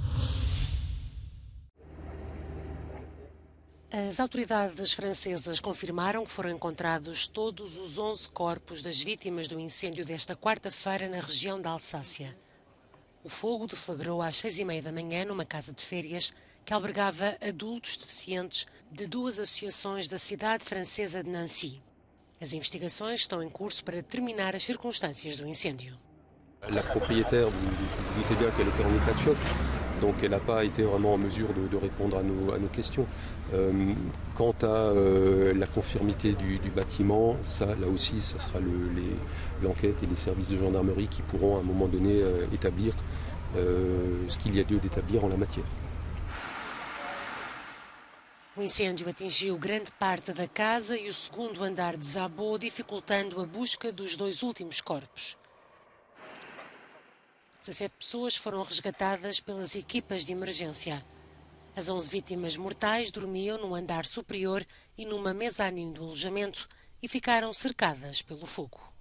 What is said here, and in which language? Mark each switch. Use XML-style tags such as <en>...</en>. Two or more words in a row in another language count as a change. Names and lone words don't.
<pt>As autoridades francesas confirmaram que foram encontrados todos os 11 corpos das vítimas do incêndio desta quarta-feira na região da Alsácia. O fogo deflagrou às 6h30 da manhã numa casa de férias que albergava adultos deficientes de 2 associações da cidade francesa de Nancy. As investigações estão em curso para determinar as circunstâncias do incêndio.</pt> <fr>La propriétaire, vous doutez bien qu'elle était en état de choc. Donc elle n'a pas été vraiment en mesure de répondre à nos questions. Quant à la conformité du bâtiment, ça, là aussi, ça sera l'enquête et les services de gendarmerie qui pourront à un moment donné établir ce qu'il y a lieu d'établir en la matière.</fr> <pt>O incêndio atingiu grande parte da casa e o segundo andar desabou, dificultando a busca dos 2 últimos corpos. 17 pessoas foram resgatadas pelas equipas de emergência. As 11 vítimas mortais dormiam no andar superior e numa mezanino do alojamento e ficaram cercadas pelo fogo.</pt>